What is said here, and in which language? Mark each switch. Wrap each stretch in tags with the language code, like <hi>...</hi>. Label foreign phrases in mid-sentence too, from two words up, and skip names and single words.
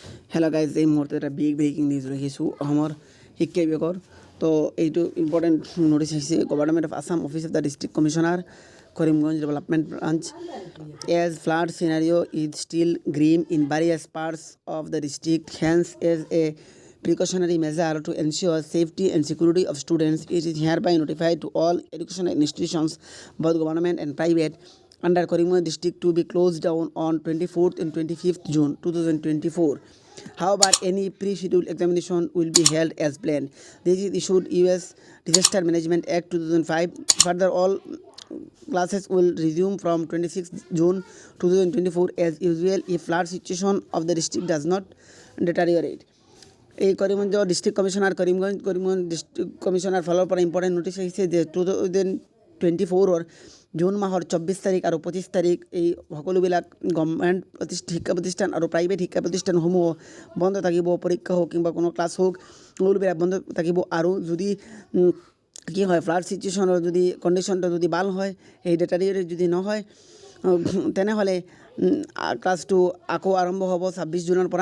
<as>হেল্ল' গাইজ, এই মুহূৰ্তত এটা বিগ ব্ৰেকিং নিউজ ৰাখিছোঁ অসমৰ শিক্ষা বিভাগৰ। তো এইটো</as> <en>important notice আহিছে। Government of Assam Office of the District Commissioner Karimganj Development Branch as flood scenario is still green ইন various parts of the district, hence as a precautionary measure to ensure safety and security of students, it is hereby notified to all educational institutions, both government and private, under Karimganj district to be closed down on 24th and 25th June 2024. However, any pre-scheduled examination will be held as planned. This is issued US Disaster Management Act 2005. Further, all classes will resume from 26th June 2024 as usual if flood situation of the district does not deteriorate.</en> <as>এই করিমগঞ্জ</as> <en>District Commissioner</en> <as>করিমগঞ্জ</as> <en>District Commissioner</en> <as>ফালৰ পৰা</as> <en>important notice</en> <as>আহিছে যে 2024 জুন মাহৰ 24 তাৰিখ আৰু 25 তাৰিখ এই সকলোবিলাক গভৰ্ণমেণ্ট শিক্ষা প্ৰতিষ্ঠান আৰু প্ৰাইভেট শিক্ষা প্ৰতিষ্ঠানসমূহ বন্ধ থাকিব। পৰীক্ষা হওক কিংবা কোনো ক্লাছ হওক সকলোবিলাক বন্ধ থাকিব। আৰু যদি কি হয়,</as> <en>flood situationৰ</en> <as>যদি কণ্ডিশ্যনটো যদি ভাল হয়, এই ডেটাৰিয়েট যদি নহয়, তেনেহ'লে ক্লাছটো আকৌ আৰম্ভ হ'ব 26 জুনৰ পৰা।</as>